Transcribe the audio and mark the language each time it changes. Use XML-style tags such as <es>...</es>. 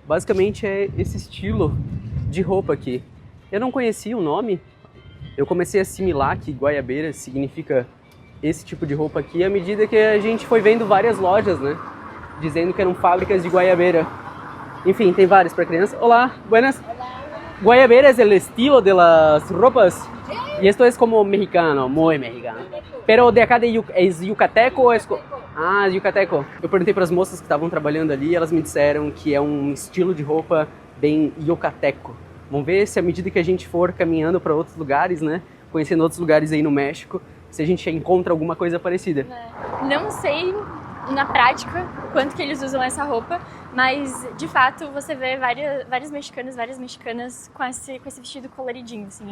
<pt>Basicamente é esse estilo de roupa aqui. Eu não conhecia o nome, eu comecei a assimilar que goiabeira significa esse tipo de roupa aqui à medida que a gente foi vendo várias lojas, né, dizendo que eram fábricas de goiabeira. Enfim, tem várias para criança.</pt> <es>Olá, buenas. Hola. Goiabeira es el estilo de las ropas. Y esto es como mexicano, muy mexicano. Pero de acá es yucateco ou es... Ah, yucateco.</es> <pt>Eu perguntei para as moças que estavam trabalhando ali, elas me disseram que é um estilo de roupa bem yucateco. Vamos ver se à medida que a gente for caminhando para outros lugares, né, conhecendo outros lugares aí no México, se a gente encontra alguma coisa parecida. Não sei na prática quanto que eles usam essa roupa, mas de fato você vê várias mexicanas com esse vestido coloridinho, assim.</pt>